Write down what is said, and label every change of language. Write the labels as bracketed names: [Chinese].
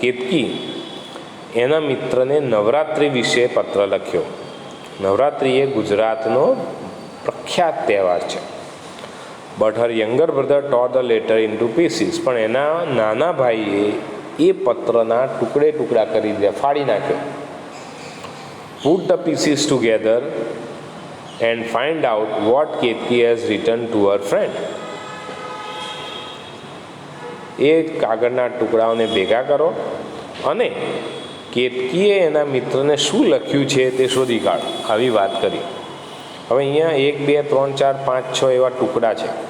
[Gujarati] કેતકી એના મિત્રને નવરાત્રિ વિશે પત્ર લખ્યો. નવરાત્રિ એ ગુજરાતનો પ્રખ્યાત તહેવાર છે. [English] But her younger brother tore the letter into pieces. [Gujarati] પણ એના નાના ભાઈએ એ પત્રના ટુકડા કરી દીધા, ફાડી નાખ્યો. [English] Put the pieces together and find out what Ketki has written to her friend. [Gujarati] એ કાગળના ટુકડાઓને ભેગા કરો અને કેતકીએ એના મિત્રને શું લખ્યું છે તે શોધી કાઢો. આવી વાત કરી. હવે અહીંયા 1 2 3 4 5 6 એવા ટુકડા છે.